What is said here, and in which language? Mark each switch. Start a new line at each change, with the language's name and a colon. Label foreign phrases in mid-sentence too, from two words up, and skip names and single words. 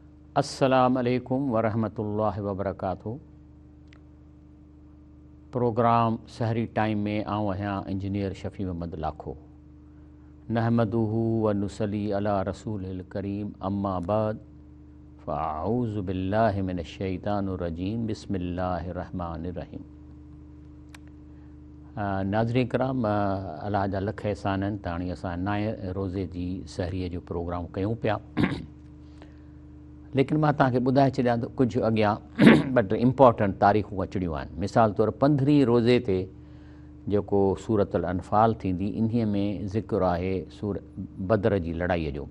Arabic: السلام عليكم ورحمة الله وبركاته.
Sindhi: प्रोग्राम सहरी टाइम में आऊँ आहियां इंजीनियर शफ़ी मोहम्मद लाखो।
Arabic: نحمده ونصلي على رسوله الكريم أما بعد فأعوذ بالله من الشيطان الرجيم بسم الله الرحمن الرحيم.
Sindhi: नाज़रीन किराम, अल्लाह जा लख एहसान आहिनि त हाणे असां नाए रोज़े जी सहरीअ जो प्रोग्राम कयूं पिया। लेकिन मां तव्हांखे ॿुधाए छॾियां त कुझु अॻियां ॿ टे इम्पॉर्टेंट तारीख़ूं अचणियूं आहिनि। मिसाल तौरु 15 रोज़े ते जेको सूरत अल अनफ़ाल थींदी, इन्हीअ में ज़िक्र आहे बदर जी लड़ाईअ जो।